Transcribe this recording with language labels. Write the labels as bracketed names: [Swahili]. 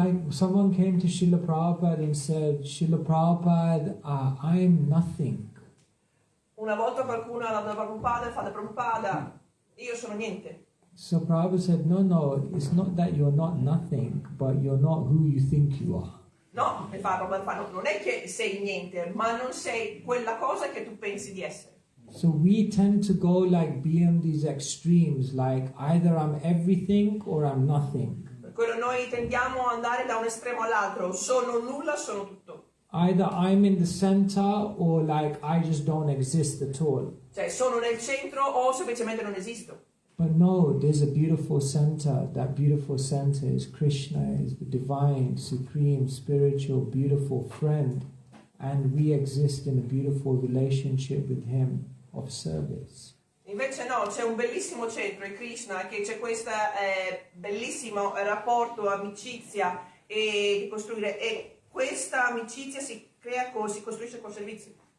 [English] Someone came to Srila Prabhupada and said, Srila Prabhupada, I'm nothing. [Italian] Una volta qualcuno ha dato a Prabhupada, io sono niente. [English] So Prabhupada said, no, it's not that you're not nothing, but you're not who you think you are. [Italian] No, non è che sei niente, ma non sei quella cosa che tu pensi di essere. [English] So we tend to go beyond these extremes, either I'm everything or I'm nothing. [Italian] Per quello noi tendiamo ad andare da un estremo all'altro, sono nulla, sono tutto. [English] Either I'm in the center or I just don't exist at all. [Italian] Cioè sono nel centro o semplicemente non esisto. [English] But no, there's a beautiful center. That beautiful center is Krishna, is the divine, supreme, spiritual, beautiful friend. And we exist in a beautiful relationship with him of service. [Italian] Invece no, c'è un bellissimo centro, è Krishna, che c'è questo bellissimo rapporto, amicizia e costruire, e questa amicizia si costruisce col servizio.